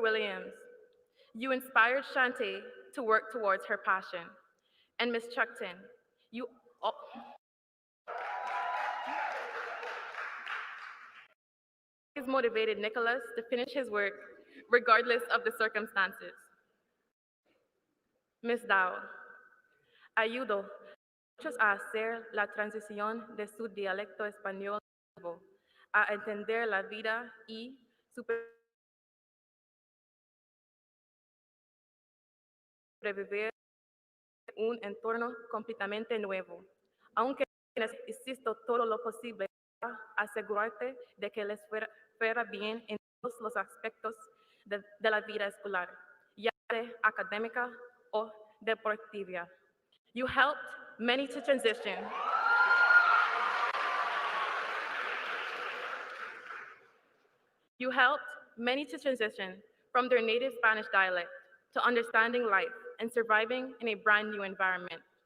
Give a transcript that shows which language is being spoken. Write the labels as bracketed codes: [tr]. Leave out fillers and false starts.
[en] Williams, you inspired Shantae to work towards her passion. And Ms. Chuckton, you always motivated Nicholas to finish his work regardless of the circumstances. Ms. [es] Dow, ayudó muchos a hacer la transición de su dialecto español a entender la vida y sobrevivir un entorno completamente nuevo. Aunque hiciste todo lo posible para asegurarte de que les fuera bien en todos los aspectos de la vida escolar, ya sea académica o deportiva. [en] You helped many to transition. You helped many to transition from their native Spanish dialect to understanding life and surviving in a brand new environment.